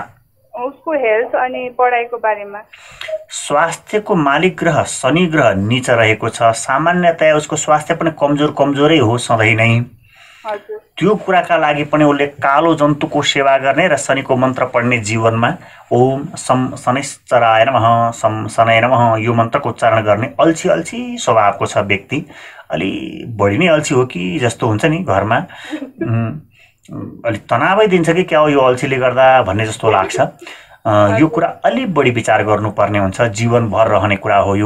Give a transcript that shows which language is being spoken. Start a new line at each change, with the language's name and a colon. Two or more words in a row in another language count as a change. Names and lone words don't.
Nepali: उसको हेल्थ अनि पढाइको बारेमा। स्वास्थ्यको मालिक ग्रह शनि ग्रह नीच रहेको छ। सामान्यतया उसको स्वास्थ्य पनि कमजोरै हो सधैँ नै। त्यो कुराका लागि पनि उसले कालो जन्तुको सेवा गर्ने र शनिको मन्त्र पढ्ने जीवनमा
Sanskrit: ओम सम शनिश्चराय नमः, सम शनय नमः
Nepali: यो मन्त्रको उच्चारण गर्ने अल्छी स्वभावको छ व्यक्ति। अलि बढी नै अल्छी हो कि जस्तो हुन्छ नि घरमा। अलिक तनावै दिन्छ कि क्या हो यो अल्छीले गर्दा भन्ने जस्तो लाग्छ। यो कुरा अलिक बढी विचार गर्नुपर्ने हुन्छ। जीवनभर रहने कुरा हो यो।